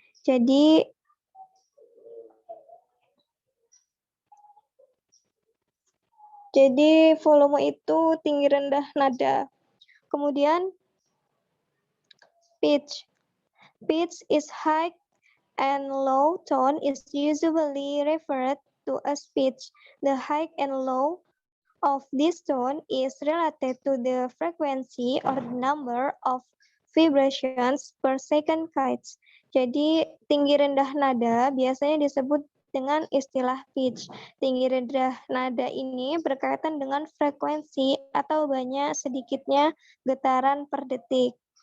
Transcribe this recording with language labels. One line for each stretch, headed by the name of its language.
Indonesian: Jadi, volume itu tinggi rendah nada. Kemudian, pitch.
English: Pitch is high and low tone is usually referred to as pitch. The high and low of this tone is related to the frequency or the number of vibrations per second kites.
Indonesian: Jadi tinggi rendah nada biasanya disebut dengan istilah pitch. Tinggi rendah nada ini berkaitan dengan frekuensi atau banyak sedikitnya getaran per detik.